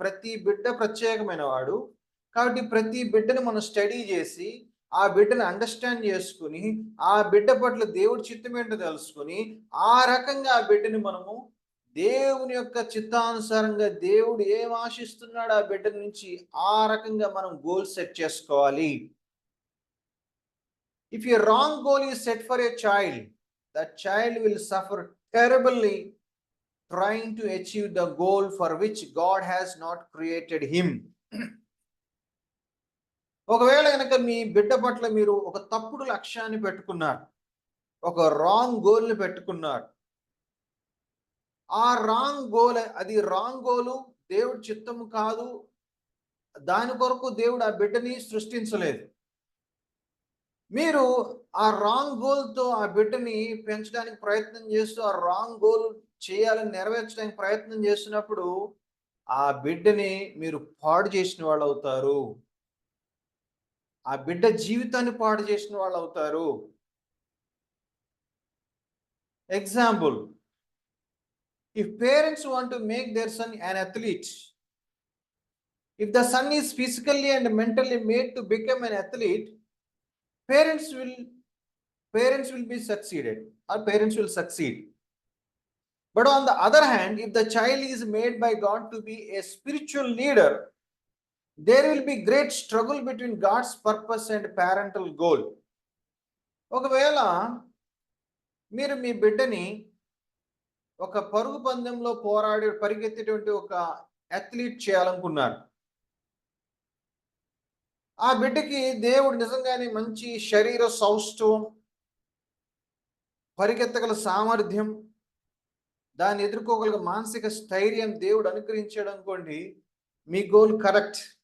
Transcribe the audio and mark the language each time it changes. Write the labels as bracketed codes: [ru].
[te] ప్రతి బిడ్డ ప్రత్యేకమైన వాడు. కాబట్టి ప్రతి బిడ్డని మనం స్టడీ చేసి, ఆ బిడ్డను అండర్స్టాండ్ చేసుకుని, ఆ బిడ్డ పట్ల దేవుడి చిత్తం ఏంటో తెలుసుకుని, ఆ రకంగా ఆ బిడ్డని మనము దేవుని యొక్క చిత్తానుసారంగా దేవుడు ఏం ఆశిస్తున్నాడు ఆ బిడ్డ నుంచి, ఆ రకంగా మనం గోల్ సెట్ చేసుకోవాలి. [en] If a wrong goal is set for a child, that child will suffer terribly trying to achieve the goal for which God has not created him. [te] ఒకవేళ కనుక మీ బిడ్డ పట్ల మీరు ఒక తప్పుడు లక్ష్యాన్ని పెట్టుకున్నారు, ఒక రాంగ్ గోల్ని పెట్టుకున్నారు, ఆ రాంగ్ గోల్, అది రాంగ్ గోలు, దేవుడి చిత్తము కాదు, దాని కొరకు దేవుడు ఆ బిడ్డని సృష్టించలేదు. మీరు ఆ రాంగ్ గోల్తో ఆ బిడ్డని పెంచడానికి ప్రయత్నం చేస్తూ, ఆ రాంగ్ గోల్ చేయాలని నెరవేర్చడానికి ప్రయత్నం చేస్తున్నప్పుడు, ఆ బిడ్డని మీరు పాడు చేసిన వాళ్ళు అవుతారు. ఆ బిడ్డ జీవితాన్ని పాడు చేసిన వాళ్ళు అవుతారు. [en] Example, if parents want to make their son an athlete, if the son is physically and mentally made to become an athlete, parents will be succeeded, or parents will succeed. But on the other hand, if the child is made by God to be a spiritual leader, there will be great struggle between God's purpose and parental goal. [te] ఒకవేళ మీరు మీ బిడ్డని ఒక పరుగు పందెంలో పరిగెత్తేటువంటి ఒక athlete చేయాలనుకున్నారు. ఆ బిడ్డకి దేవుడు నిజంగానే మంచి శరీర సౌష్ఠవం, పరిగెత్తగల సామర్థ్యం, దాన్ని ఎదుర్కోగల మానసిక స్థైర్యం దేవుడు అనుగ్రహించాడు అనుకోండి, మీ గోల్ కరెక్ట్.